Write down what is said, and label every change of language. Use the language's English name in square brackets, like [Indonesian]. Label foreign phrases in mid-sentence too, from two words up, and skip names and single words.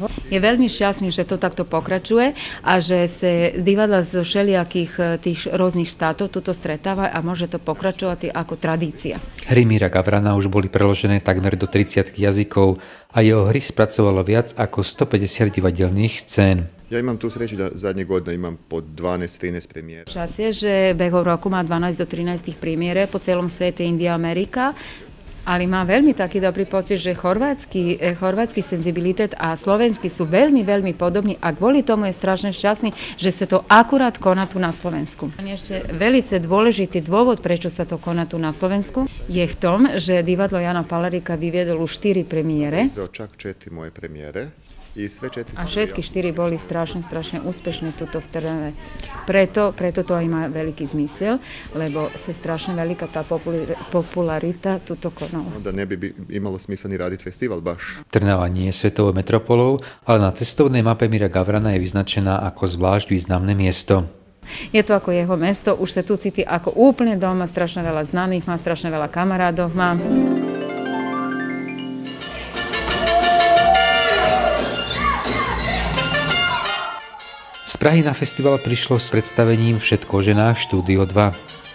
[Slovak] Je veľmi šťastný, že to takto pokračuje a že sa divadla zo všelijakých tých rôznych štátov tuto stretáva a môže to pokračovať ako tradícia. Hry Mira Gavrana už boli preložené takmer do 30 jazykov a jeho hry spracovalo viac ako 150 divadelných scén. [Croatian] Ja imam tu sreću da zadnje godine imam po 12-13 premijera. [Slovak] Čas je, že behov roku má 12 do 13 premiére po celom svete, India, Amerika, ali má veľmi taký dobrý pocit, že chorvátsky senzibilitet a slovenský sú veľmi, veľmi podobní a kvôli tomu je strašne šťastný, že sa to akurát koná tu na Slovensku. Ešte velice dôležitý dôvod, prečo sa to koná tu na Slovensku, je v tom, že divadlo Jana Palarika vyviedol už 4 premiére. [Croatian] Čak 4 moje premijere. [Slovak] A všetky 4 boli strašne úspešné tuto v Trnave. Preto to aj má veľký zmysel, lebo sa strašne veľká tá popularita tuto konala. [Croatian] Onda ne bi imalo smisla ni raditi festival baš. [Slovak] Trnava nie je svetovou metropolou, ale na cestovnej mape Mira Gavrana je vyznačená ako zvlášť významné miesto. Je to ako jeho mesto, už sa tu cíti ako úplne doma, strašne veľa známych, má strašne veľa kamarádov, má. Z Prahy na festival prišlo s predstavením Všetko o ženách štúdio 2.